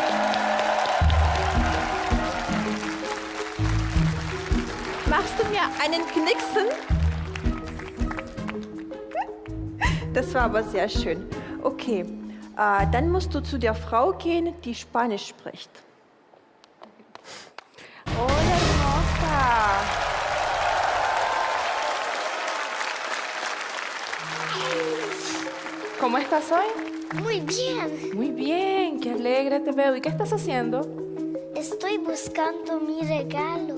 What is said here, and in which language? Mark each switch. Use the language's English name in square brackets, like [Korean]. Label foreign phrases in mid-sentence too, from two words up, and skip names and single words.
[German] Machst du mir einen Knicksen? Das war aber sehr schön. Okay, dann musst du zu der Frau gehen, die Spanisch spricht. [Spanish] Hola, hermosa. ¿Cómo estás hoy? Muy bien. Muy bien, qué alegre te veo. ¿Y qué estás haciendo? Estoy buscando mi regalo.